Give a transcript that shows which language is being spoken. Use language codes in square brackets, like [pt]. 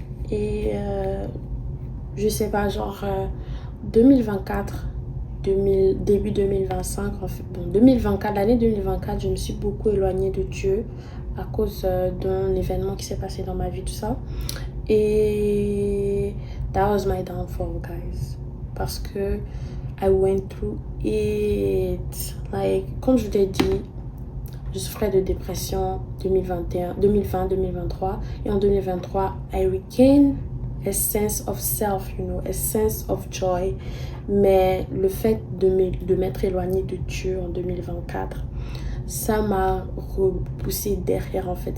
[fr] Et je sais pas, genre 2024, début 2025, en fait, bon, 2024, l'année 2024, je me suis beaucoup éloignée de Dieu à cause d'un événement qui s'est passé dans ma vie, tout ça. [en] Et that was my downfall, guys. [fr] Parce que [en] I went through it. [fr] Like, comme je l'ai dit, je souffrais de dépression 2020, 2023. Et en [en] 2023, I regained a sense of self, you know, a sense of joy. [fr] Mais le fait de m'être éloignée de Dieu en 2024, ça m'a repoussé derrière, en fait.